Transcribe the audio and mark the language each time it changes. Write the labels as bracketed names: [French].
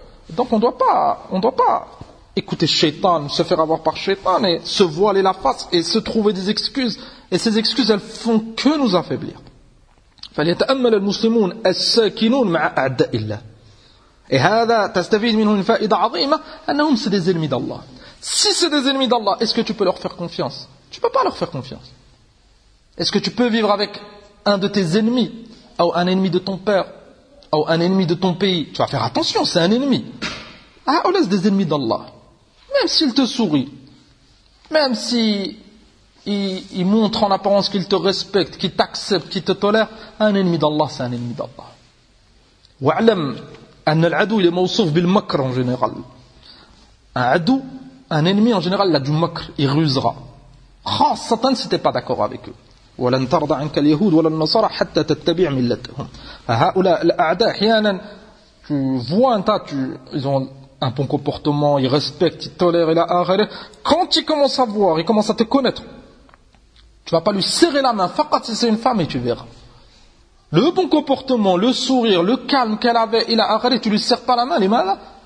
[French] Donc on doit pas écouter shaitan, se faire avoir par shaitan et se voiler la face et se trouver des excuses. Et ces excuses elles font que nous affaiblir. [Arabic] فليتأمل المسلمون الساكنون مع أعداء الله. [French] Et [Arabic] هذا تستفيد منه [French] une [Arabic] فائدة عظيمة أنهم [French] c'est des ennemis d'Allah. Si c'est des ennemis d'Allah, est-ce que tu peux leur faire confiance? Tu peux pas leur faire confiance. Est-ce que tu peux vivre avec un de tes ennemis ou un ennemi de ton père ou un ennemi de ton pays? Tu vas faire attention, c'est un ennemi. Ah, on laisse des ennemis d'Allah. Même s'il te sourit, même s'il montre en apparence qu'il te respecte, qu'il t'accepte, qu'il te tolère, un ennemi d'Allah, c'est un ennemi d'Allah. [Arabic] Wa'alam, anna al-adou, [French] il est [Arabic] mawsouf bil makr [French] en général. Un adou, un ennemi en général, il a du makr, il rusera. Oh, Satan, si t'es pas d'accord avec eux. [Arabic] ولن ترضى عنك اليهود ولا النصارى حتى تتبع ملتهم. فهؤلاء الأعداء أحيانا [French] tu vois un tas, ils ont un bon comportement, ils respectent, ils tolèrent, ils arrêtent. Quand ils commencent à voir, ils commencent à te connaître, tu vas pas lui serrer la main, [Arabic] فقط [French] si c'est une femme et tu verras. Le bon comportement, le sourire, le calme qu'elle avait, il a arrêté, tu lui serres pas la main, les mains là.